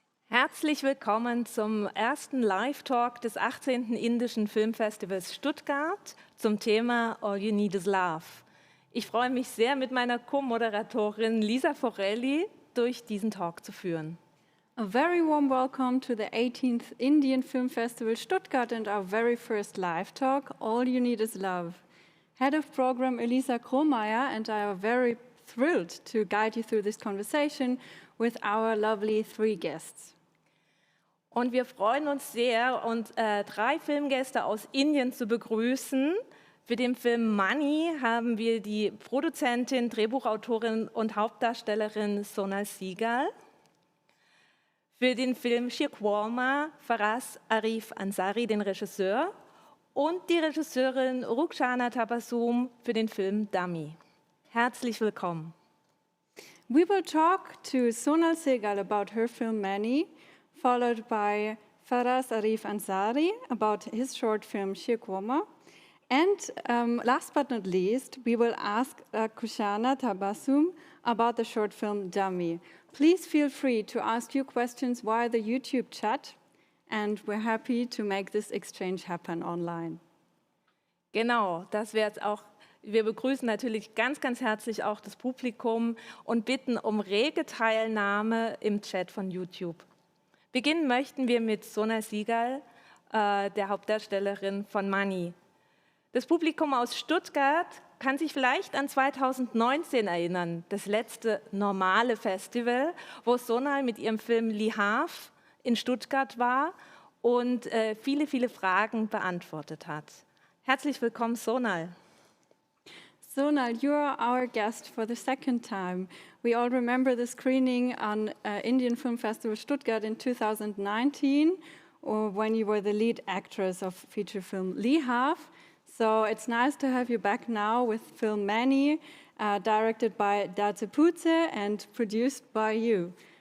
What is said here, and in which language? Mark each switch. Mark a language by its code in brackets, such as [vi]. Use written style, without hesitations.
[de] Herzlich willkommen zum ersten Live-Talk des 18. Indischen Filmfestivals Stuttgart zum Thema All You Need Is Love. Ich freue mich sehr, mit meiner Co-Moderatorin Lisa Forelli durch diesen Talk zu führen. [en] A very warm welcome to the 18th Indian Film Festival Stuttgart and our very first live talk, All You Need Is Love. Head of program Elisa Krohmeier and I are very thrilled to guide you through this conversation with our lovely three guests. [de] Und wir freuen uns sehr, drei Filmgäste aus Indien zu begrüßen. Für den Film Money haben wir die Produzentin, Drehbuchautorin und Hauptdarstellerin Sonal Sehgal. Für den Film Shirkwalma Faraz Arif Ansari, den Regisseur. Und die Regisseurin Rukshana Tabassum für den Film Dummy. Herzlich willkommen. [en] We will talk to Sonal Sehgal about her film Many, followed by Faraz Arif Ansari about his short film Shirkwalma. And last but not least, we will ask Kushana Tabassum about the short film Dummy. Please feel free to ask your questions via the YouTube chat, and we're happy to make this exchange happen online. [de] Genau, das wäre jetzt auch. Wir begrüßen natürlich ganz, ganz herzlich auch das Publikum und bitten um rege Teilnahme im Chat von YouTube. Beginnen möchten wir mit Sonal Sehgal, der Hauptdarstellerin von Money. Das Publikum aus Stuttgart kann sich vielleicht an 2019 erinnern, das letzte normale Festival, wo Sonal mit ihrem Film Lihav in Stuttgart war und viele, viele Fragen beantwortet hat. Herzlich willkommen, Sonal. [en] Sonal, you are our guest for the second time. We all remember the screening on Indian Film Festival Stuttgart in 2019, when you were the lead actress of feature film Lihav. So it's nice to have you back now with film Many, directed by Dace Putze and produced by you.